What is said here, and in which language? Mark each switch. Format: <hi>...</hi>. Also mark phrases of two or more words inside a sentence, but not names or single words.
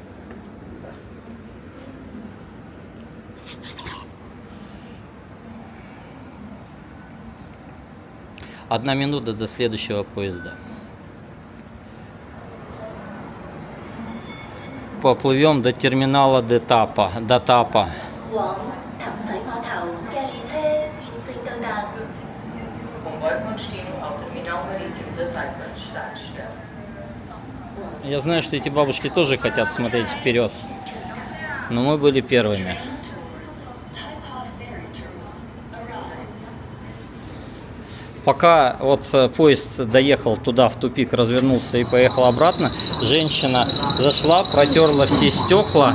<ru>Одна минута до следующего поезда. Поплывем до терминала до Тапа.</ru> <yue>往氹仔碼頭嘅列車現正到達。</yue> <ru>Я знаю, что эти бабушки тоже хотят смотреть вперед, но мы были первыми. Пока вот поезд доехал туда в тупик, развернулся и поехал обратно, женщина зашла, протерла все стекла.</ru>